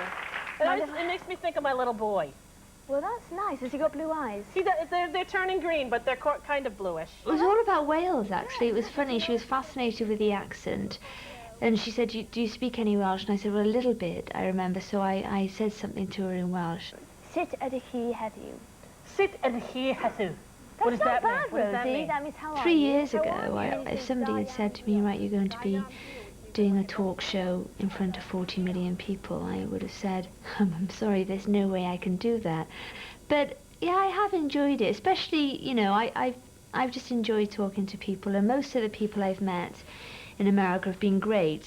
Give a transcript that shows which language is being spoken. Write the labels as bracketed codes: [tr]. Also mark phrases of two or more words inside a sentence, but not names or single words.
[en] It makes me think of my little boy. Well, that's nice. Has he got blue eyes? They're turning green, but they're kind of bluish. It was all about Wales, actually. It was funny. She was fascinated with the accent. And she said, do you speak any Welsh? And I said, well, a little bit, I remember. So I said something to her in Welsh. [cy] Sut ydych chi heddiw? Sut ydych chi heddiw? [en] What does that mean? What does that mean? That means how 3 years ago, if somebody had said to me, right, you're going to be doing a talk show in front of 40 million people, I would have said, I'm sorry, there's no way I can do that. But yeah, I have enjoyed it, especially, you know, I've just enjoyed talking to people, and most of the people I've met in America have been great.